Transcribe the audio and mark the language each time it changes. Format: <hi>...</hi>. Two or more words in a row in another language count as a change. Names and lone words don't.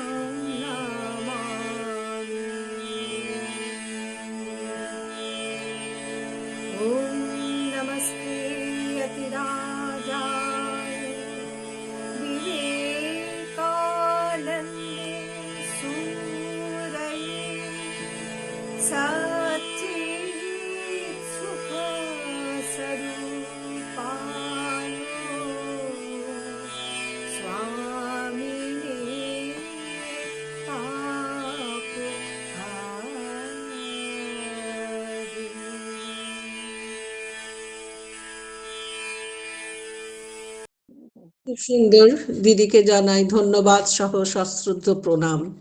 <sa>नमामि ॐ नमस्ते यतिराजाय विवेकानन्दे सूरये सच्चित्सुखस्वरूपाय स्वामिने</sa> <bn>খুব সুন্দর, দিদিকে জানাই ধন্যবাদ সহ সশ্রদ্ধ প্রণাম।</bn>